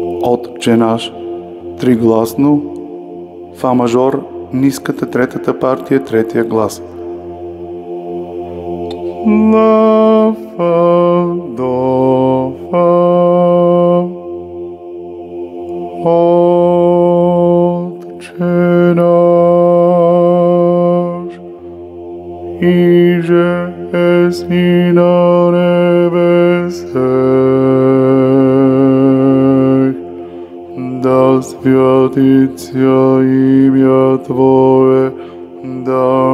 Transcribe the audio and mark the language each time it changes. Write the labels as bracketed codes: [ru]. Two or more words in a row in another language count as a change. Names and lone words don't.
[bg] Отче наш, тригласно, фа мажор, ниската третата партия, третия глас. Ла, фа, до, фа. [cu] Отче наш, иже еси на небесех, да святится имя Твое, да